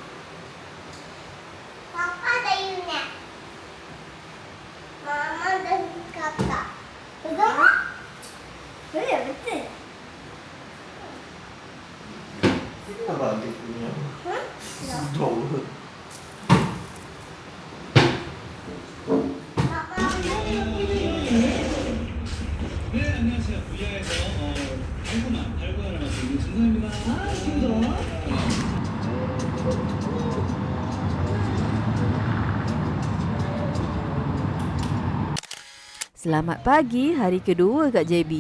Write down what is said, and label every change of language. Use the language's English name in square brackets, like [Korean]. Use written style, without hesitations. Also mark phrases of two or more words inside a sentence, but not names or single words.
[Malay] Papa ada unit. Mama dan kakak. Betul tak? Ya, betul. Apa adik punya? Hah? Jauh. Papa. [Korean] 네, 안녕하세요. 부야에서 달고나 하나 드리고 [Malay] Selamat pagi, hari kedua kat JB.